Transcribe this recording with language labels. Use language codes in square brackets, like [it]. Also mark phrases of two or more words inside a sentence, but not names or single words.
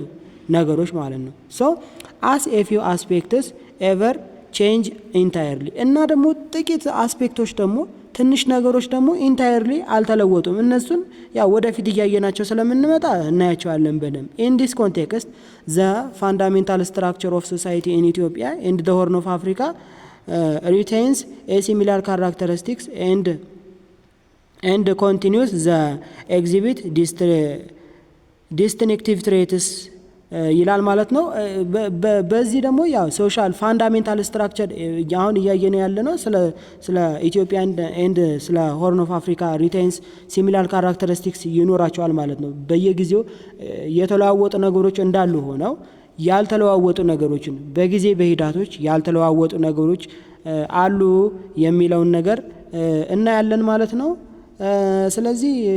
[am] ነገሮች ማለት ነው። ሶ [en] as a few aspects ever change entirely [am] እና ደግሞ ጥቂት አስፔክቶች ደግሞ ትንሽ ነገሮች ደግሞ ኢንታየርሊ አልተለወጡም። እነሱን ያው ወደፊት እያየናቸው ስለምንመጣ እናያቸዋለን በደንብ። [en] in this context the fundamental structure of society in Ethiopia and the Horn of Africa retains a similar characteristics and continues the exhibit distinctive traits [am] ይላል ማለት ነው። በዚህ ደግሞ ያው [en] social fundamental structure [am] አሁን እያየን ያለ ነው። ስለ ኢትዮጵያ ኤንድ ስለ ሆርን ኦፍ አፍሪካ [en] retains similar characteristics [am] ይኖራቸዋል ማለት ነው። በየጊዜው የተለዋወጡ ነገሮች እንዳሉ ሆነው ያልተለዋወጡ ነገሮችን በጊዜ በሂዳቶች ያልተለዋወጡ ነገሮች አሉ የሚለውን ነገር እናያለን ማለት ነው። ስለዚህ